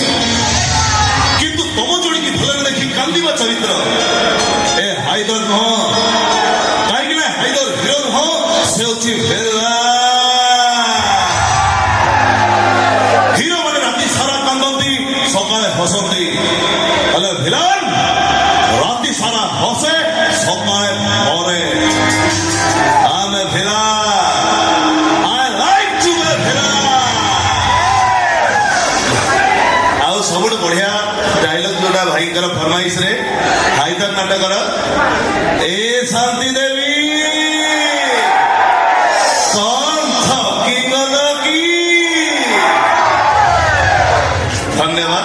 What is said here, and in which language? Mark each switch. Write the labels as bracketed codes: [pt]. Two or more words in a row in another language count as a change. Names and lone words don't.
[or] କିନ୍ତୁ ତମ ଯୋଡ଼ିକି ଭଲରେ ଦେଖି କାନ୍ଦିବା ଚରିତ୍ର ଏ ହାଇଦର ନୁହଁ, କାହିଁକି ନା ହାଇଦର ହିରୋ ନୁହଁ, ସେ ହଉଛି ଭିଲେନ। ହିରୋ ମାନେ ରାତି ସାରା କାନ୍ଦନ୍ତି, ସକାଳେ ହସନ୍ତି, ହେଲେ ଭିଲେନ ରାତି ସାରା ହସେ, ସକାଳେ ମରେ। ଆମେ ଭିଲେନ, [en] I like to be villain। [or] ଆଉ ସବୁଠୁ ବଢିଆ ଡାଇଲଗ ଯୋଉଟା ଭାଇଙ୍କର ଫରମାଇଶରେ ହାଇଦର ନାଟକର, ଏ ଶାନ୍ତି ଦେବୀ ଧନ୍ୟବାଦ।